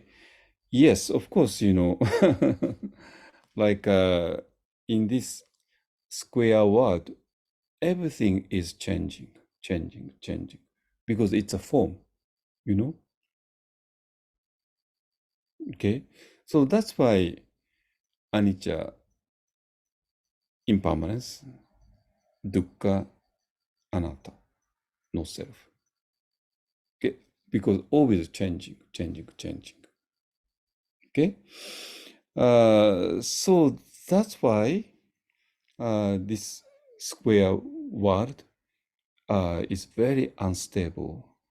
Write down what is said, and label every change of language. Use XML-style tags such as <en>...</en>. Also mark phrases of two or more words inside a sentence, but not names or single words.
<en>Yes, of course, like in this square world, everything is changing, because it's a form, Okay. So that's why anicca, impermanence, dukkha, anatta, no self. Okay, because always changing. Okay, so that's why this square world is very unstable.</en>